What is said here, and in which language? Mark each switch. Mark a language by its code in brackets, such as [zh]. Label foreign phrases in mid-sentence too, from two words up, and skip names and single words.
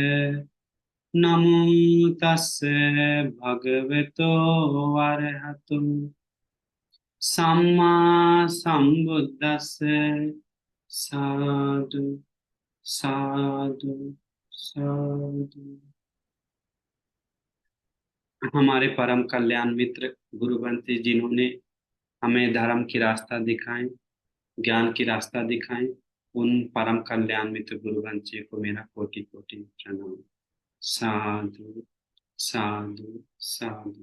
[pi] नमो तस्से भगवतो अरहतो सम्मा सम्बुद्धस्से। साधु साधु साधु। [hi] हमारे परम कल्याण मित्र गुरुवंती जिन्होंने हमें धर्म की रास्ता दिखाए, ज्ञान की रास्ता दिखाए, उन परम कल्याण मित्र गुरुवंशी को मेरा कोटि कोटि प्रणाम। [pi] साधु साधु साधु।